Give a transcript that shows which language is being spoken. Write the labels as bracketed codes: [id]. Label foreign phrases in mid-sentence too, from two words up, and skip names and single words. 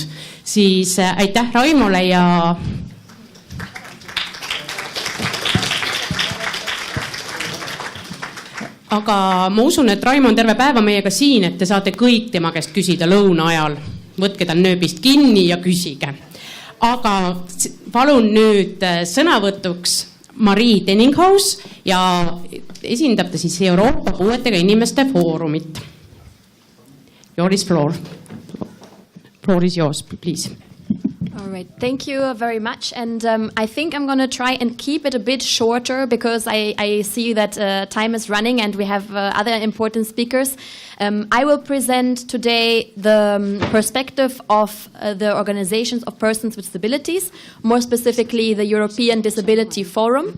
[et] Siis aitäh Raimole ja aga ma usun, et Raimo on terve päeva meiega siin, et te saate kõik tema käest küsida lõuna ajal. Võtke tal nööbist kinni ja küsige. Aga palun nüüd sõnavõtuks Marii Tenninghaus ja esindab ta siis Euroopa puuetega inimeste foorumit. [en] Yours floor. Floor is yours, please. All right, thank you very much. And I think I'm going to try and keep it a bit shorter because I see that time is running and we have other important speakers. I will present today the perspective of the organizations of persons with disabilities, more specifically the European Disability Forum.